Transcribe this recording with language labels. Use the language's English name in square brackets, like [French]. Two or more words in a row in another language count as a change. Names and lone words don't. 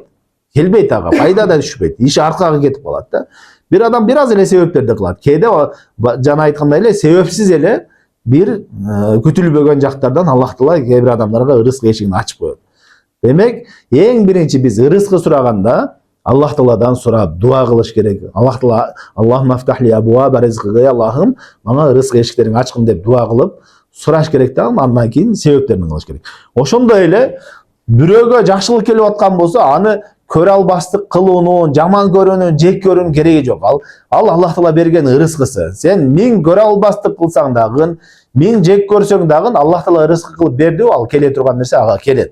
[Kyrgyz] Келбейт ага, пайда да түшпөйт. Иш аркага кетип калат да. Bir adam biraz эле себептерди кылат. Кээде жана айткандай эле себепсиз эле бир күтүлбөгөн жактардан Аллах Таала кээ бир адамдарга ырыскы эшигин ачып коет. Демек, эң биринчи биз ырыскы сураганда Аллах Тааладан сурап дуа кылыш керек. Аллах Таала [Arabic] اللهم افتح لي أبواب رزقي, [Kyrgyz] Аллахым мага ырыскы эшиктерин ачкын деп дуа кылып сураш керек да, андан кийин себептерин кылыш керек. Ошондой эле бирөөгө жакшылык келип аткан болсо, аны көрө албастык кылуунун, жаман көрүүнүн, жек көрүүнүн кереги жок. Ал Аллах Таала берген ырыскысы. Сен 1000 көрө албастык кылсаң дагы, 1000 жек көрсөң дагы Аллах Таала ырыскы кылып берди, ал келе турган нерсе ага келет.